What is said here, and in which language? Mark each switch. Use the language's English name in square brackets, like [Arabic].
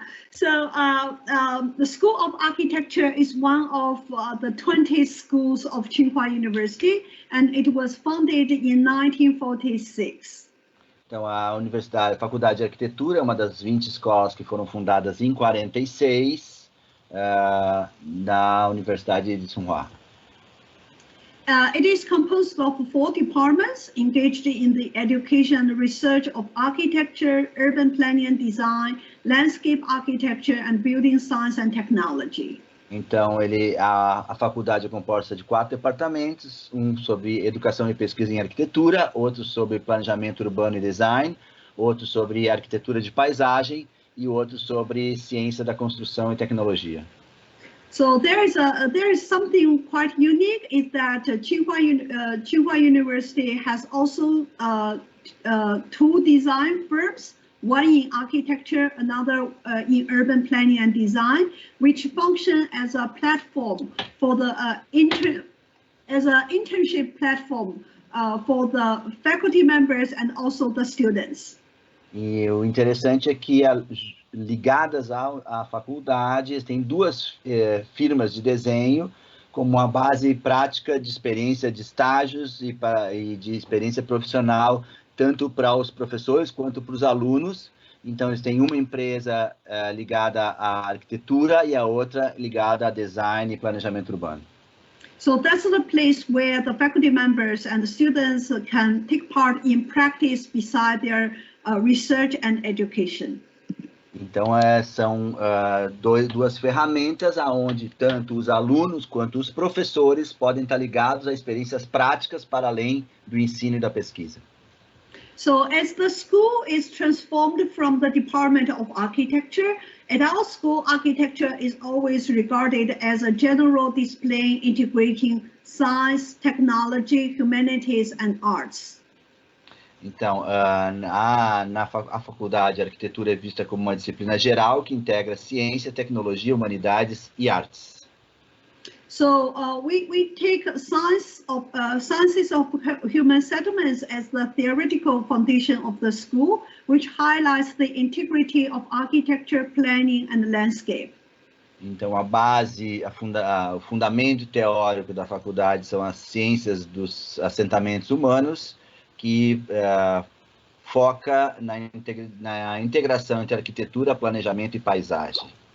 [English] So the School of Architecture is one of the 20 schools of Tsinghua University, and it was founded in 1946. [Portuguese] Então, a Faculdade de Arquitetura é uma das 20 escolas que foram fundadas em 46 na Universidade de Tsinghua. [English] It is composed of 4 departments engaged in the education and research of architecture, urban planning and design, landscape architecture, and building science and technology. [Portuguese] Então, a faculdade é composta de 4 departamentos, um sobre educação e pesquisa em arquitetura, outro sobre planejamento urbano e design, outro sobre arquitetura de paisagem e outro sobre ciência da construção e tecnologia. [English] So there is something quite unique is that Tsinghua University has also two design firms, one in architecture, another in urban planning and design, which function as a platform for the as an internship platform for the faculty members and also the students. [Portuguese] E o interessante é que ligadas à faculdade tem duas firmas de desenho como uma base prática de experiência de estágios e de experiência profissional, tanto para os professores quanto para os alunos. Então, eles têm uma empresa ligada à arquitetura e a outra ligada a design e planejamento urbano. [English] So that's the place where the faculty members and the students can take part in practice beside their research and education. [Portuguese] Então, são duas ferramentas onde tanto os alunos quanto os professores podem estar ligados a experiências práticas para além do ensino e da pesquisa. [English] So as the school is transformed from the Department of Architecture, at our school, architecture is always regarded as a general discipline integrating science, technology, humanities, and arts. [Portuguese] Então, a faculdade, a arquitetura é vista como uma disciplina geral que integra ciência, tecnologia, humanidades e artes. [English] So we take sciences of human settlements as the theoretical foundation of the school, which highlights the integrity of architecture, planning, and landscape. [Portuguese] Então, a base, o fundamento teórico da faculdade são as ciências dos assentamentos humanos, que foca na integração entre arquitetura, planejamento e paisagem.